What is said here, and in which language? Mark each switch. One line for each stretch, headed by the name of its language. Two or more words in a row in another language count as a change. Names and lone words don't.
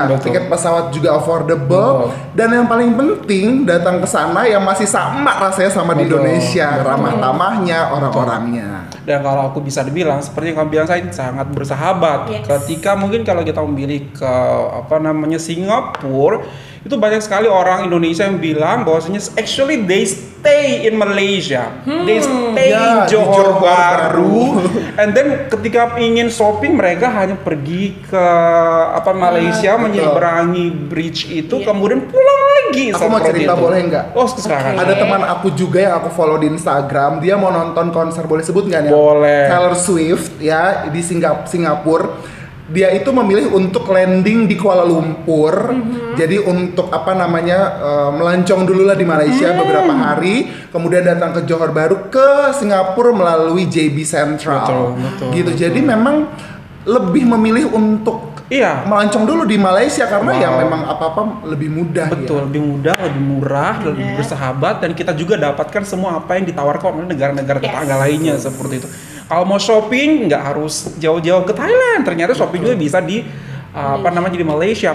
Indonesian: Tiket pesawat juga affordable, dan yang paling penting datang ke sana yang masih sama rasanya sama di Indonesia, ramah tamahnya, orang-orangnya. Dan kalau aku bisa dibilang seperti yang kamu bilang, saya sangat bersahabat. Ketika mungkin kalau kita memilih ke Singapura, itu banyak sekali orang Indonesia yang bilang bahwasanya
English: actually they stay in Malaysia, they stay in Johor Bahru, and then
Indonesian: ketika ingin shopping mereka hanya pergi ke Malaysia, menyeberangi bridge itu, kemudian pulang lagi. Aku mau cerita, boleh nggak? Oh, silakan. Ada teman aku juga yang aku follow di Instagram, dia mau nonton konser, boleh sebut nggak nih? Boleh. Taylor Swift ya di Singapura. Dia itu memilih untuk landing di Kuala Lumpur. Jadi untuk melancong dulu lah di Malaysia beberapa hari, kemudian datang ke Johor Bahru, ke Singapura melalui JB Central. Betul. Jadi memang lebih memilih untuk melancong dulu di Malaysia karena ya memang apa-apa lebih mudah. Betul, lebih mudah, lebih murah, lebih bersahabat, dan kita juga dapatkan semua apa yang ditawarkan oleh negara-negara tetangga lainnya seperti itu. Kalau mau shopping nggak harus jauh-jauh ke Thailand, ternyata shopping juga bisa di di Malaysia.